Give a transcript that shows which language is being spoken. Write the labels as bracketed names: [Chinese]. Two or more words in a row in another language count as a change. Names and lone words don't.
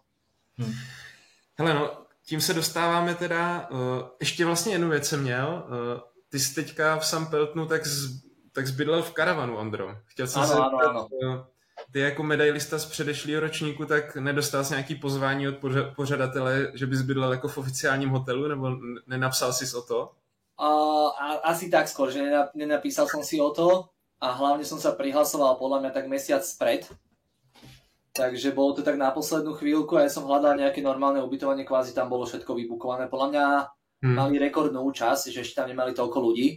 [Czech] Hele, no, tím se dostáváme teda, ještě vlastně jednu věc jsem měl, ty jsi teďka v Sampeltnu tak zbydlel v karavanu, Ondro. Chtěl jsem se zeptat, ty jako medailista z předešlého ročníku, tak nedostal jsi nějaký pozvání od pořadatele, že bys bydlel jako v oficiálním hotelu, nebo nenapsal jsi o to? [Slovak] Asi tak skôr, že nenapísal som si o to a hlavne som sa prihlasoval podľa mňa tak mesiac spred. Takže bolo to tak na poslednú chvíľku a ja som hľadal nejaké normálne ubytovanie, kvázi tam bolo všetko vybukované. Podľa mňa mali rekordnú účasť, že ešte tam nemali toľko ľudí.